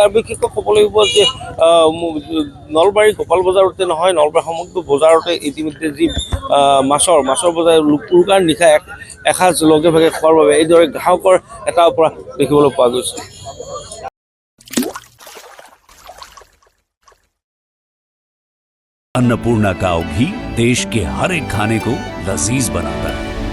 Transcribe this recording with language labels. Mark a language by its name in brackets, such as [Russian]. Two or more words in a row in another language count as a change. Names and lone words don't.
[Assamese] আৰু বিশেষকৈ ক'ব লাগিব যে নলবাৰী গোপাল বজাৰতে নহয়, নলবাৰী সমগ্ৰ বজাৰতে ইতিমধ্যে যি মাছৰ বজাৰ উৰুকাৰ নিশা এসাঁজ লগে ভাগে খোৱাৰ বাবে এইদৰে গ্ৰাহকৰ এটাৰ পৰা দেখিবলৈ পোৱা গৈছে। [Hindi] अन्नपूर्णा काव घी देश के हर एक खाने को लजीज बनाता है।